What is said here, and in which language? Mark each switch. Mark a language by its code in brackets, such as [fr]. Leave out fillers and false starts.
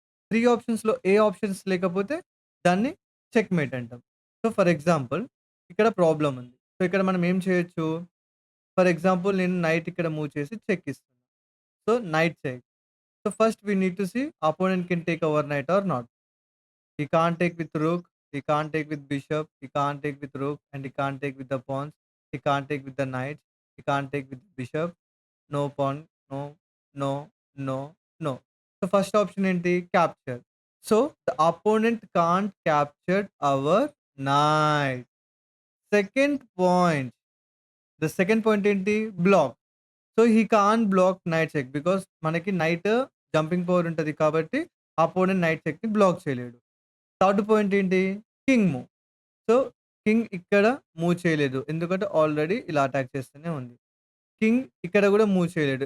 [te] 3 ఆప్షన్స్‌లో ఏ ఆప్షన్స్ లేకపోతే దాన్ని చెక్‌మేట్ అంటాం. సో, ఫర్ ఎగ్జాంపుల్ ఇక్కడ ప్రాబ్లమ్ ఉంది. సో, ఇక్కడ మనం ఏం చేయొచ్చు? ఫర్ ఎగ్జాంపుల్ నేను నైట్ ఇక్కడ మూవ్ చేసి చెక్ ఇస్తున్నా. So, night check. [en] So, first we need to see opponent can take over knight or not. He can't take with rook, he can't take with bishop, he can't take with rook, and he can't take with the pawns, he can't take with the knight, he can't take with bishop, no pawn, no, no, no, no. So first option ఏంటి? Capture. So the opponent can't capture our knight. Second point. The second point ఏంటి? Block. So he can't block knight check because [te] మనకి night jumping power ఉంటది కాబట్టి opponent night చెక్‌ని black చేయలేడు. Third point ఏంటి? King move. So, king ఇక్కడ move చేయలేదు. ఎందుకంటే already ఇలా అటాక్ చేస్తూనే ఉంది. కింగ్ ఇక్కడ గూడా మూవ్ చేయలేడు.